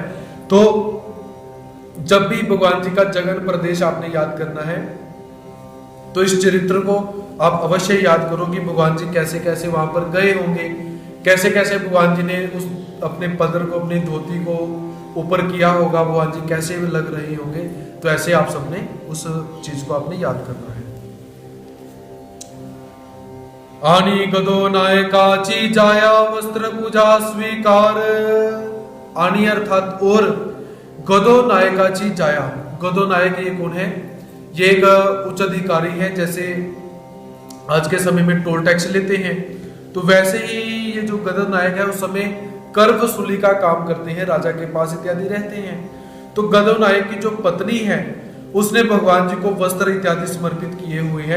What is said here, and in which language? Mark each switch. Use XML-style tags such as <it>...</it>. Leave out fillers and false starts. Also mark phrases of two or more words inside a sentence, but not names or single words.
<hi>तो जब भी भगवान जी का जगन प्रदेश आपने याद करना है तो इस चरित्र को आप अवश्य याद करो कि भगवान जी कैसे कैसे वहां पर गए होंगे, कैसे कैसे भगवान जी ने उस अपने पदर को, अपनी धोती को ऊपर किया होगा, भगवान जी कैसे लग रहे होंगे। तो ऐसे आप सबने उस चीज को आपने याद करना है।</hi> <kok>आनी गदो नायकाची जाया वस्त्र पूजा स्वीकार।</kok> <hi>आनी अर्थात और,</hi> <kok>गदो नायकाची जाया।</kok> <hi>गदो नायक ये कौन है? ये एक उच्च अधिकारी है। जैसे आज के समय में टोल टैक्स लेते हैं, तो वैसे ही ये जो गदो नायक है उस समय कर वसूली का काम करते हैं, राजा के पास इत्यादि रहते हैं। तो गदो नायक की जो पत्नी है उसने भगवान जी को वस्त्र इत्यादि समर्पित किए हुए हैं।</hi>